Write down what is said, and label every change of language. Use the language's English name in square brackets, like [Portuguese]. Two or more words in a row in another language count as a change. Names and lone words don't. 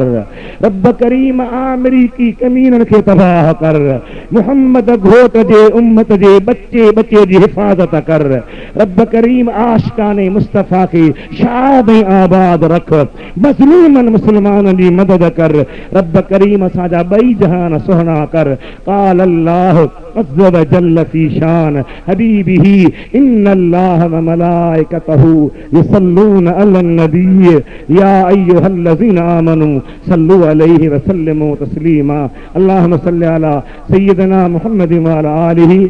[Sindhi] रब करीम अमरीकी कमीनन खे तबाह कर। मुहम्मद घोट जे उम्मत जे बच्चे बच्चे जी हिफ़ाज़त कर। रब करीम आशिकाने मुस्तफ़ा के शाद आबाद रख। मज़लूमन मुसलमाननि जी मदद कर। रब करीम असांजा ॿई जहान सुहिणा कर। [Arabic] قال الله عز وجل في شأن حبيبه إن الله وملائكته يصلون على النبي يا أيها الذين آمنوا صلوا عليه وسلموا تسليما. اللهم صل على سيدنا محمد وعلى آله